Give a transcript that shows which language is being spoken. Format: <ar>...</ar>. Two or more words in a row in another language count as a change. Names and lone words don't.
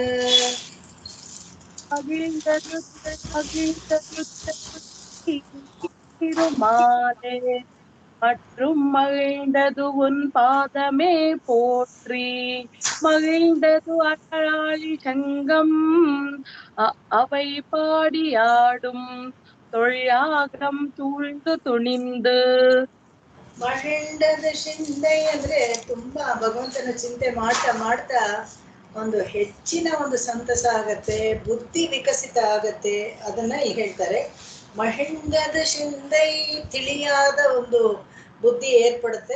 <ta>மகிழ்ந்தது திருமாலே மற்றும் மகிழ்ந்தது உன் பாதமே போற்றி. மகிழ்ந்தது அழலாழி சங்கம் அவை பாடியாடும் தொழிலாகம் சூழ்ந்து துணிந்து.</ta> <kn>ಮಹಿಂಡದ ಚಿಂತೆ ಅಂದ್ರೆ ತುಂಬಾ ಭಗವಂತನ ಚಿಂತೆ ಮಾಡ್ತಾ ಮಾಡ್ತಾ ಒಂದು ಹೆಚ್ಚಿನ ಒಂದು ಸಂತಸ ಆಗತ್ತೆ, ಬುದ್ಧಿ ವಿಕಸಿತ ಆಗತ್ತೆ. ಅದನ್ನ ಇಲ್ಲಿ ಹೇಳ್ತಾರೆ. ಮಹಿಂಡದ ಚಿಂತೆ ತಿಳಿಯಾದ ಒಂದು ಬುದ್ಧಿ ಏರ್ಪಡುತ್ತೆ.</kn>